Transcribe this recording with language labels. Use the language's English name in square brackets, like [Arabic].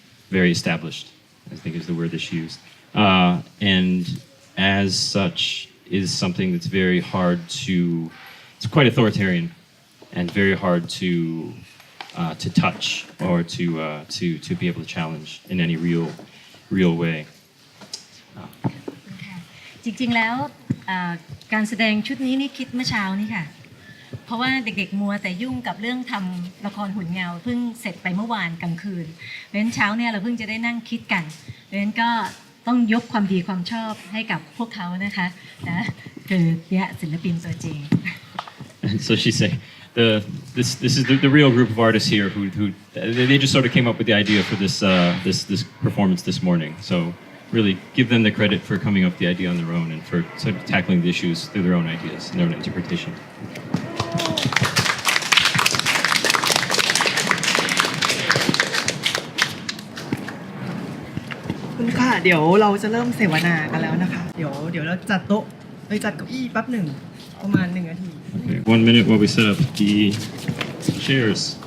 [English] Very established, I think is the word that's used. And as such is something that's very hard it's quite authoritarian and very hard to touch or to be able to challenge in any real way. [Thai] จริงๆแล้วการแสดงชุดนี้นี่คิดเมื่อเช้านี่ค่ะเพราะว่าเด็กๆมัวแต่ยุ่งกับเรื่องทำละครหุ่นเงาเพิ่งเสร็จไปเมื่อวานกลางคืนเพราะฉะนั้นเช้าเนี่ยเราเพิ่งจะได้นั่งคิดกันเพราะฉะนั้นก็ต้องยกความดีความชอบให้กับพวกเขานะคะนะคือเนี่ยศิลปินตัวจริง [English] And so she said, this is the real group of artists here who they just sort of came up with the idea for this performance this morning. So really give them the credit for coming up with the idea on their own and for sort of tackling the issues through their own ideas and their own interpretation. [Thai] คุณค่ะเดี๋ยวเราจะเริ่มเสวนากันแล้วนะคะเดี๋ยวเราจัดโต๊ะเลยจัดเก้าอี้แป๊บหนึ่งประมาณ1 นาที [English] Okay, 1 minute while we set up the chairs.